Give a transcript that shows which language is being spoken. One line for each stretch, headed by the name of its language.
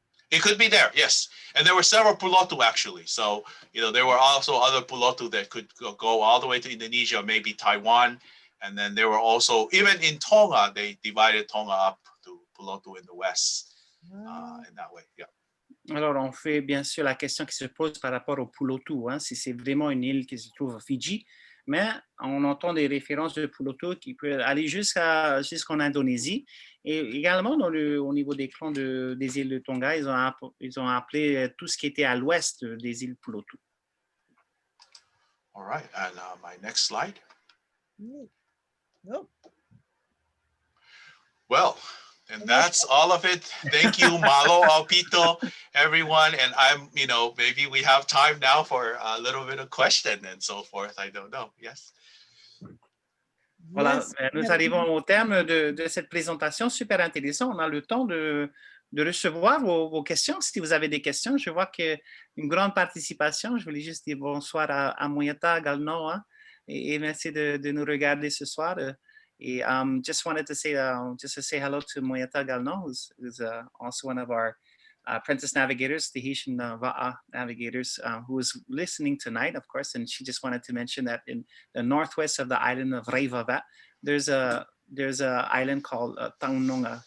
English: It could be there, yes. And there were several Pulotu actually. So, there were also other Pulotu that could go all the way to Indonesia, maybe Taiwan. And then there were also, even in Tonga, they divided Tonga up to Pulotu in the west in that way. Yeah.
French: Alors, on fait bien sûr la question qui se pose par rapport au Pulotu, hein, si c'est vraiment une île qui se trouve à Fidji, mais on entend des références de Pulotu qui peuvent aller jusqu'en Indonésie. Et également, au niveau des clans des îles de Tonga, ils ont appelé tout ce qui était à l'ouest des îles Pulotu.
English: All right, and my next slide. Nope. Well, and that's all of it. Thank you, Malo, Alpito, everyone. And maybe we have time now for a little bit of question and so forth. I don't know. Yes.
French: Voilà,
English: Yes.
French: nous arrivons au terme de cette présentation super intéressante. On a le temps de recevoir vos questions. Si vous avez des questions, je vois qu'il y a une grande participation. Je voulais juste dire bonsoir à Moyata Galno, hein, et merci de nous regarder ce soir.
English: Et just wanted to say, just to say hello to Moyata Galno, who's also one of our apprentice navigators, Tahitian Va'a navigators, who is listening tonight, of course. And she just wanted to mention that in the northwest of the island of Reivava, there's a island called Taonga.